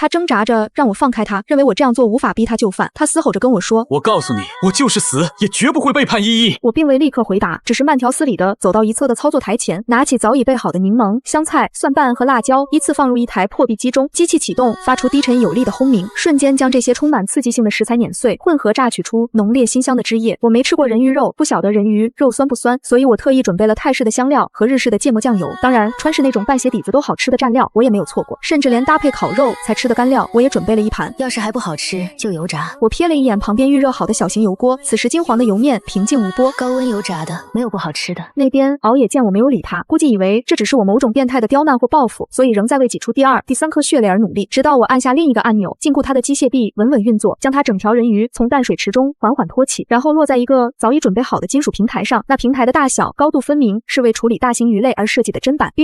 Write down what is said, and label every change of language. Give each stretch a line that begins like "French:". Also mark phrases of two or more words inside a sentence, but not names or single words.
Chinese: 他掙扎着讓我放開他，認為我這樣做無法逼他就範。他嘶吼着跟我說：“ 我告訴你，我就是死也絕不會背叛依依。” 我並未立刻回答，只是慢條斯理地走到一側的操作台前，拿起早已備好的檸檬、香菜、蒜瓣和辣椒，依次放入一台破壁機中。機器啟動，發出低沉有力的轟鳴，瞬間將這些充滿刺激性的食材碾碎，混合榨取出濃烈馨香的汁液。我沒吃過人魚肉，不曉得人魚肉酸不酸，所以我特意準備了泰式的香料和日式的芥末醬油，當然川式那種拌鞋底子都好吃的蘸料我也沒有錯過，甚至連搭配烤肉才吃的乾料我也準備了一盤。要是還不好吃就油炸。我瞥了一眼旁邊預熱好的小型油鍋，此時金黃的油面平靜無波，高溫油炸的，沒有不好吃的。那邊熬夜見我沒有理他，估計以為這只是我某種變態的刁難或報復，所以仍在為擠出第2、第3顆血淚而努力，直到我按下另一個按鈕，禁錮他的機械臂穩穩運作，將他整條人魚從淡水池中緩緩托起，然後落在一個早已準備好的金屬平台上。那平台的大小高度分明，是為處理大型魚類而設計的砧板。